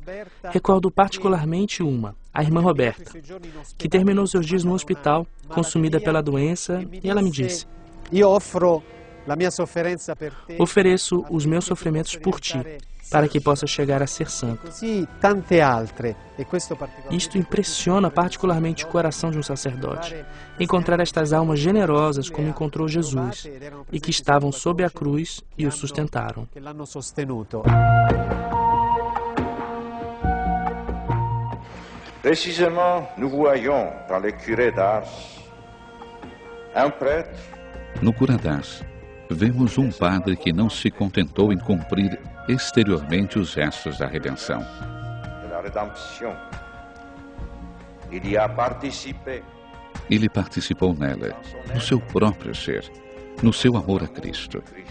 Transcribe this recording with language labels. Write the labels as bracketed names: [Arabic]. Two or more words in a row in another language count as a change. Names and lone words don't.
[Portuguese] Recordo particularmente uma, a irmã Roberta, que terminou seus dias no hospital, consumida pela doença, e ela me disse: ofereço os meus sofrimentos por ti, para que possa chegar a ser santo. Isto impressiona particularmente o coração de um sacerdote. Encontrar estas almas generosas como encontrou Jesus e que estavam sob a cruz e o sustentaram. [French] Précisément, nous voyons dans le curé d'Ars un prêtre. [Portuguese] No cura d'Ars, vemos um padre que não se contentou em cumprir exteriormente os gestos da redenção. Ele participou nela, no seu próprio ser, no seu amor a Cristo.